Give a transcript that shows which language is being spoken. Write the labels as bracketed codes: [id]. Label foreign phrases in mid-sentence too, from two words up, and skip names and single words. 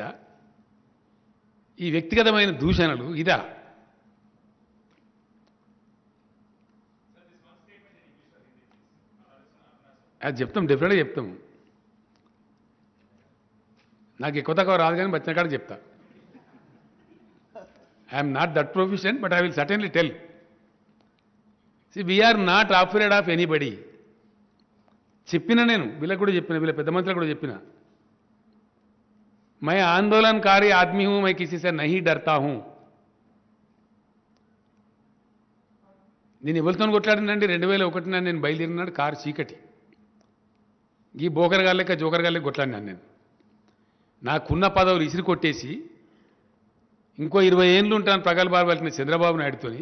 [te] ఈ వ్యక్తిగతమైన దూషణలు ఇదా? అది చెప్తాం, డెఫినెట్గా చెప్తాం. నాకు ఎక్కువ తక్కువ రాదు కానీ వచ్చిన కాడ చెప్తా. [en] I'm not that proficient, but I will certainly tell. See, we are not afraid of anybody. [te] చెప్పిన నేను వీళ్ళకి కూడా చెప్పిన, వీళ్ళ పెద్ద మంత్రులకు కూడా చెప్పిన, [hi] मैं आंदोलनकारी आदमी हूं, मैं किसी से नहीं डरता हूं. [te] నేను ఎవరితో కొట్లాడినండి? 2001 నేను బయలుదేరినాడు కారు చీకటి. ఈ బోకర్ గాళ్ళక జోకర్ గాళ్ళకి కొట్లాడినాను నేను. నాకున్న పదవులు ఇసిరి కొట్టేసి ఇంకో 20 ఏళ్ళు ఉంటాను ప్రగల్భాలు పలికిన చంద్రబాబు నాయుడుతోని.